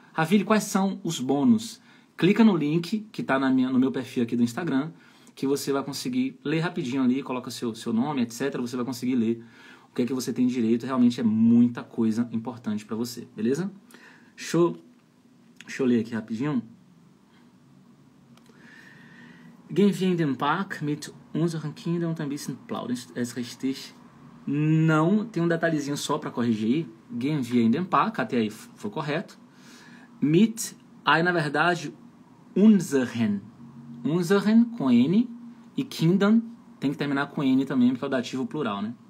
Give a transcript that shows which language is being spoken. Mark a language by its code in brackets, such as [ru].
[pt] Ravile, quais são os bônus? Clica no link que está no meu perfil aqui do Instagram, que você vai conseguir ler rapidinho ali, coloca seu nome, etc. Você vai conseguir ler o que é que você tem direito. Realmente é muita coisa importante para você, beleza? Deixa eu ler aqui rapidinho. [de] Gehen wir in den Park mit unseren Kindern und ein bisschen plaudern. [pt] É richtig? Não, tem um detalhezinho só para corrigir aí. [de] Gehen wir in den Park, [pt] até aí foi correto. Mit, aí na verdade, unseren com N, e Kindern tem que terminar com N também, porque é o dativo plural, né?